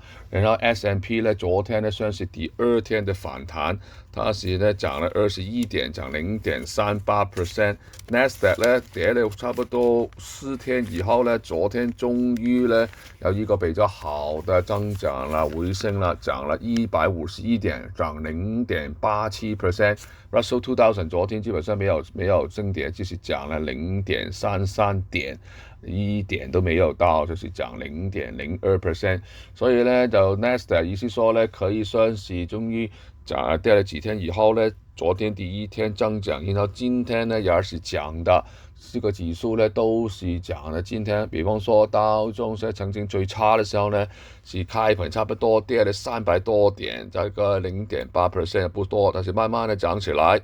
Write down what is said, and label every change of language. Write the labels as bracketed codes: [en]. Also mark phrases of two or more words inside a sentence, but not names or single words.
[zh] 然后 S&P 呢，昨天呢算是第二天的反弹，它是呢涨了21点，涨0.38%。Nasdaq 呢跌了差不多4天以後呢，昨天終於呢有一個比較好的增長了，回升了，漲了151點，漲0.87%。Russell 2000昨天基本上沒有升跌，就是漲了0.33點，一點都沒有到，就是漲0.02%。所以呢，就 Nasdaq 意思說呢，可以算是終於跌了幾天以後呢，昨天第一天增長，然後今天呢也是漲的。這個指數呢都是漲的。今天比方說道瓊斯曾經最差的時候呢，是開盤差不多跌了300多點，這個0.8% 不多，但是慢慢的漲起來。